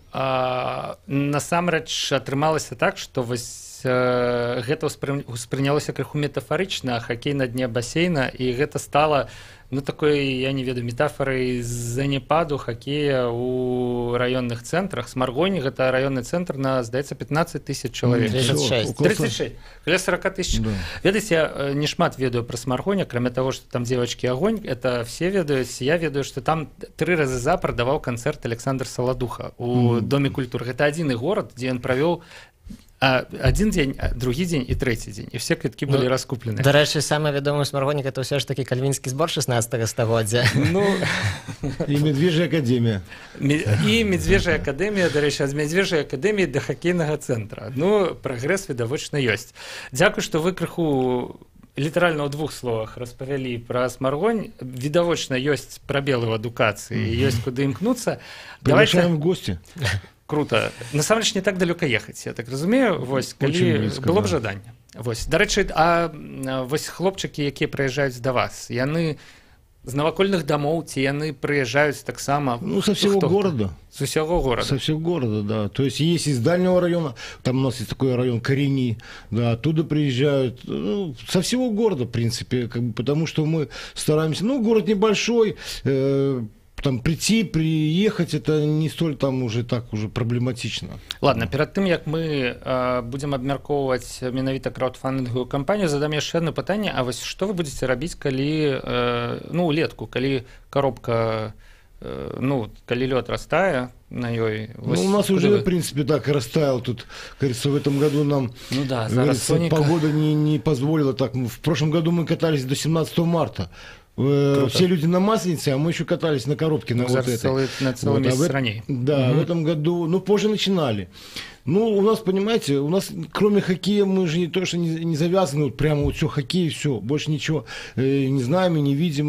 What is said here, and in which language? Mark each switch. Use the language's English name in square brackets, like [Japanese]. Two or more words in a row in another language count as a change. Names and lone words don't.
[Belarusian] Насамрэч атрымалася так, што вось гэта ўспрынялося крыху метафарычна, хакей на дне басейна, і гэта стала такой, я не ведаю, метафорай заняпаду хакея ў раённых цэнтрах. Смаргонь — гэта раённы цэнтр на, здаецца, 15 тысяч чалавек. 36. Каля 40 тысяч. Ведаеце, я не шмат ведаю пра Смаргонь, акрамя таго, што там [Russian] девочки огонь, это все [Belarusian] ведаюць. Я ведаю, што там 3 разы запар даваў канцэрт Александр Саладуха у Доме культуры. Гэта адзіны горад, дзе ён правёў один дзень, другі дзень і трэці дзень, і все квіткі былі раскуплены. Дарэчы, самае вядомае ў Смаргоні гэта ўсё ж такі кальвінскі збор 16 стагоддзя. І Медвежья акадэмія. І Медвежья акадэмія, дарэчы, ад Медвежьай акадэміі да хакейнага цэнтра. Прагрэс відавочна ёсць. Дзякуй, што вы крыху літаральна ў 2 словах распавялі пра Смаргонь. Відавочна ёсць прабелы ў адукацыі, ёсць куды імкнуцца. [Russian] Приглашаем в гости. Круто. [Belarusian] Насамрэч не так далёка ехаць, я так разумею, вось, калі было б жаданне. Вось, дарэчы, вось хлопчыкі, якія прыязджаюць да вас, яны з навакольных домов, ці яны прыязджаюць таксама? [Russian] Со всего города. Со всего города? Со всего города, да. То есть есть из дальнего района, там у нас есть такой район Корени, да, оттуда приезжают, со всего города, в принципе, потому что мы стараемся, город небольшой, там приехать, это не столь там уже так уже проблематично. [Belarusian] Ладно, перед тым, як мы будем абмяркоўваць менавіта краудфандынгавую кампанію, задам яшчэ одно пытанне. А вось што вы будете рабіць, калі улетку, калі коробка, калі лёд растае на ёй? [Russian] У нас уже, в принципе, так и растаял тут. Кажется, в этом году нам погода не позволила так. В прошлом году мы катались до 17 марта. все люди на Масленице, а мы еще катались на коробке на вот этой. На целый месяц ранее. Да, в этом году, ну, позже начинали. Ну, у нас, понимаете, у нас кроме хоккея мы же не то, что не завязаны, вот прямо вот все хоккей, все, больше ничего не знаем и не видим.